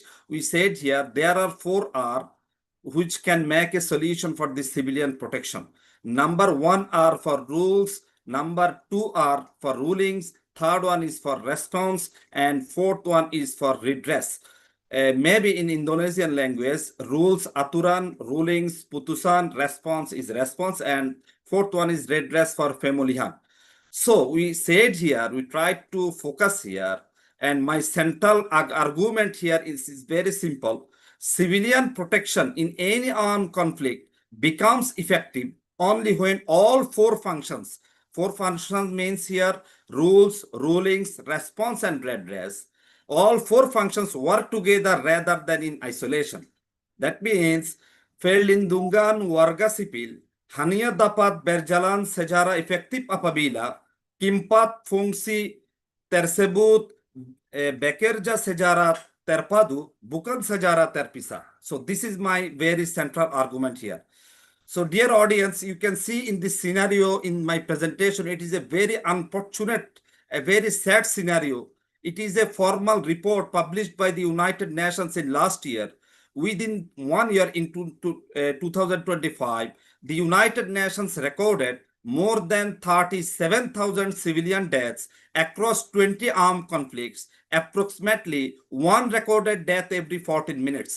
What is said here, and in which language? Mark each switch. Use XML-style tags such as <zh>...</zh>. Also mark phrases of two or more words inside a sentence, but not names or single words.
<en>We said here there are 4 R which can make a solution for the civilian protection. Number 1 R for rules, number 2 R for rulings, third one is for response, and fourth one is for redress. maybe in Indonesian language, rules aturan, rulings, putusan, response is response, and fourth one is redress for pemulihan. So we said here, we tried to focus here, and my central argument here is very simple. Civilian protection in any armed conflict becomes effective only when all four functions means here rules, rulings, response, and redress, all four functions work together rather than in isolation. That means</en> <id>perlindungan warga sipil hanya dapat berjalan secara efektif apabila keempat fungsi tersebut bekerja secara terpadu, bukan secara terpisah.</id> <en>So this is my very central argument here. So dear audience, you can see in this scenario in my presentation, it is a very unfortunate, a very sad scenario. It is a formal report published by the United Nations in last year. Within 1 year in 2025, the United Nations recorded more than 37,000 civilian deaths across 20 armed conflicts, approximately one recorded death every 14 minutes.</en>